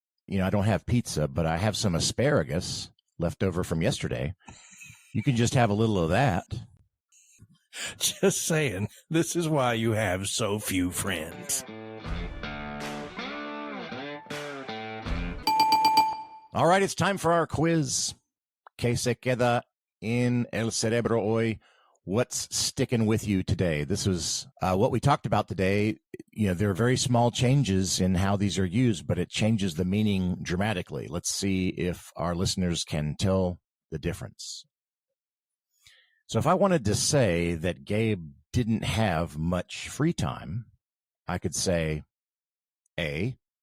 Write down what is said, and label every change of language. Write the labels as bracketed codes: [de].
[en] I don't have pizza, but I have some asparagus left over from yesterday. You can just have a little of that. Just saying, this is why you have so few friends. All right, it's time for our quiz. [es] ¿Qué se queda en el cerebro hoy? [en] What's sticking with you today? This was what we talked about today. There are very small changes in how these are used, but it changes the meaning dramatically. Let's see if our listeners can tell the difference. So if I wanted to say that Gabe didn't have much free time, I could say, A.